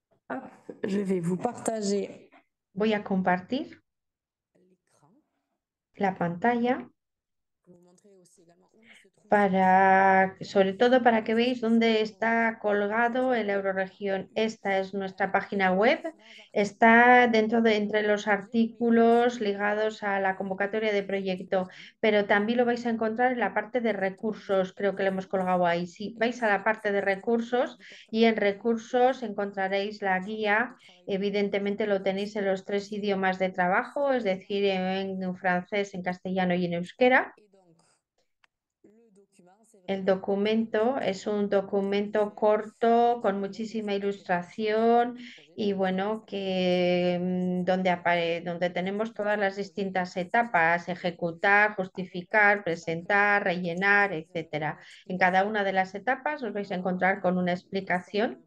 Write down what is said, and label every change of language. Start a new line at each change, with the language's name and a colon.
French: Hop, je vais vous partager
Spanish: Voy a compartir
French: l'écran
Spanish: la pantalla
French: pour vous montrer aussi également où il se trouve ce
Spanish: sobre todo para que veáis dónde está colgado el Euroregión. Esta es nuestra página web. Está entre los artículos ligados a la convocatoria de proyecto, pero también lo vais a encontrar en la parte de recursos. Creo que lo hemos colgado ahí. Si vais a la parte de recursos y en recursos encontraréis la guía. Evidentemente lo tenéis en los tres idiomas de trabajo, es decir, en francés, en castellano y en euskera.
French: Et donc, le document, c'est
Spanish: El
French: vraiment
Spanish: documento es un documento corto con muchísima ilustración y bueno, donde tenemos todas las distintas etapas, ejecutar, justificar, presentar, rellenar, etcétera. En cada una de las etapas os vais a encontrar con una explicación.